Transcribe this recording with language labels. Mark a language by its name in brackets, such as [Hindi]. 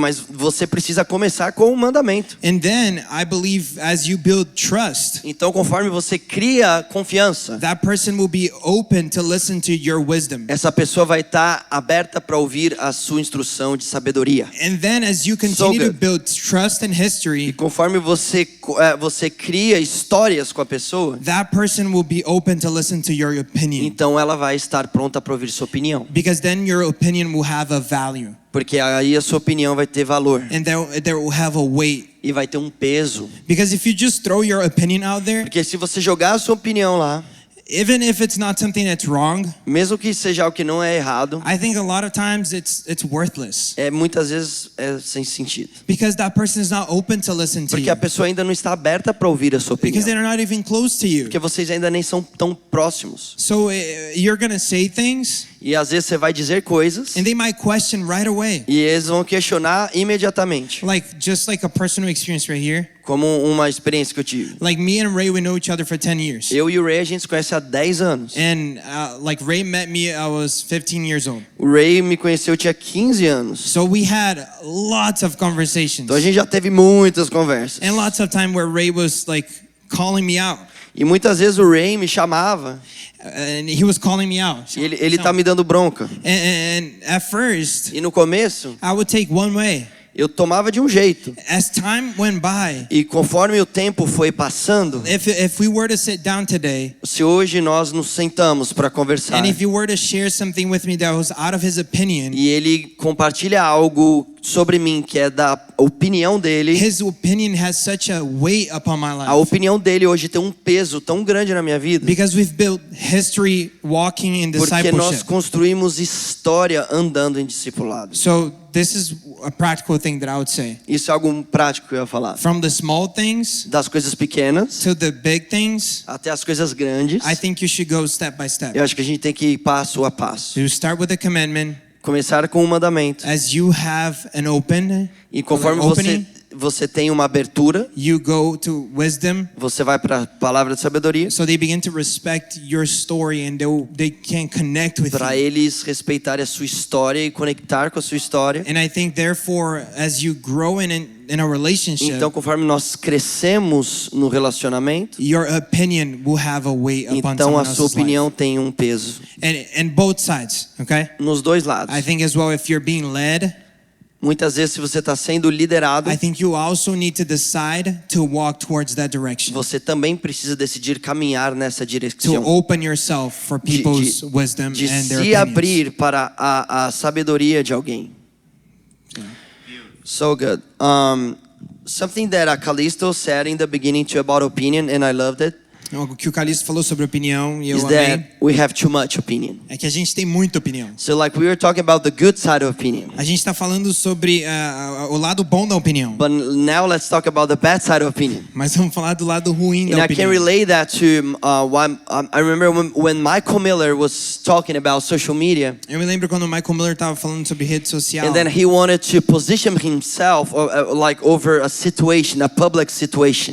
[Portuguese] mas você precisa começar com o mandamento. [English] And then I believe as you build trust, [Portuguese] Então, conforme você cria confiança, [English] that person will be open to listen to your wisdom. [Portuguese] essa pessoa vai estar aberta para ouvir a sua instrução de sabedoria. [English] And then as you continue to good. build trust and [Portuguese] E [English] history, [Portuguese] conforme você cria histórias com a pessoa, [English] that person will be open to listen to your opinion. [Portuguese] então ela vai estar pronta para ouvir sua opinião. [English] Because then your opinion will have a value. [Portuguese] Porque aí a sua opinião vai ter valor [English] And there will have a weight. [Portuguese] e vai ter um peso. [English] Because if you just throw your opinion out there, [Portuguese] Porque se você jogar a sua opinião lá, [English] even if it's not something that's wrong, [Portuguese] mesmo que seja algo que não é errado, [English] I think a lot of times it's worthless. [Portuguese] muitas vezes é sem sentido. [English] Because that person is not open to listen to [Portuguese] Porque [English] you. [Portuguese] a pessoa ainda não está aberta para ouvir a sua opinião. [English] Because they're not even close to you. [Portuguese] Porque vocês ainda nem são tão próximos. [English] So you're going to say things [Portuguese] E às vezes você vai dizer coisas [English] and they might question right away. [Portuguese] e eles vão questionar imediatamente. [English] Just like a personal experience right here. [Portuguese] Como uma experiência que eu tive. [English] Like me and Ray, we know each other for 10 years. [Portuguese] Eu e o Ray a gente se conhece há 10 anos. [English] And like Ray met me, I was 15 years old. [Portuguese] O Ray me conheceu, eu tinha 15 anos. [English] So we had lots of conversations. [Portuguese] Então a gente já teve muitas conversas. [English] And lots of time where Ray was like calling me out. [Portuguese] E muitas vezes o Ray me chamava [English] And he was calling me out. [Portuguese] e ele tá me dando bronca. [English] And at first, [Portuguese] E no começo, [English] I would take one way. [Portuguese] eu tomava de um jeito. [English] As time went by, [Portuguese] E conforme o tempo foi passando, [English] if we were to sit down today, [Portuguese] se hoje nós nos sentamos para conversar [English] and if you were to share something with me that was out of his opinion, [Portuguese] e ele compartilha algo sobre mim que é da opinião dele, [English] his opinion has such a weight upon my [Portuguese] a [English] life. [Portuguese] opinião dele hoje tem um peso tão grande na minha vida, [English] Because we've built history walking in [Portuguese] porque nós [English] discipleship. [Portuguese] construímos história andando em discipulado. [English] So this is a practical thing that I would say. [Portuguese] Isso é algo prático que eu ia falar. [English] From the small things [Portuguese] Das coisas pequenas [English] to the big things, [Portuguese] até as coisas grandes, [English] I think you should go step by step. [Portuguese] eu acho que a gente tem que ir passo a passo. [English] You start with the commandment. [Portuguese] Começar com o mandamento. [English] As you have an [Portuguese] E conforme [English] opening, [Portuguese] você tem uma abertura, [English] you go to wisdom. [Portuguese] você vai para a palavra de sabedoria, [English] So they begin to respect your story and they can connect with [Portuguese] para [English] you. [Portuguese] eles respeitarem a sua história e conectar com a sua história. [English] And I think therefore, as you grow in a relationship, [Portuguese] Então, conforme nós crescemos no relacionamento, [English] your opinion will have a weight upon [Portuguese] então [English] someone [Portuguese] a sua [English] else's [Portuguese] opinião [English] life. [Portuguese] tem um peso. [English] And both sides, okay? [Portuguese] Nos dois lados. [English] I think as well, if you're being led, [Portuguese] Muitas vezes, se você está sendo liderado, [English] I think you also need to decide to walk towards that direction. [Portuguese] você também precisa decidir caminhar nessa [English] To [Portuguese] direção. [English] open yourself for people's wisdom [Portuguese] De [English] and their [Portuguese] se [English] opinions. [Portuguese] abrir para a sabedoria de alguém. [English] So good. Something that Callisto said in the beginning too about opinion, and I loved it. [Portuguese] O que o Calixto falou sobre opinião e eu [English] is [Portuguese] amei [English] that we have too much opinion. [Portuguese] é que a gente tem muita opinião. [English] So like we were talking about the good side of opinion. [Portuguese] A gente está falando sobre o lado bom da opinião, [English] But now let's talk about the bad side of opinion. [Portuguese] mas vamos falar do lado ruim [English] And [Portuguese] da [English] I can [Portuguese] opinião. [English] relate that to I remember when Michael Miller was talking about social media, [Portuguese] Eu me lembro quando o Michael Miller estava falando sobre rede social. [English] and then he wanted to position himself like over a situation, a public situation.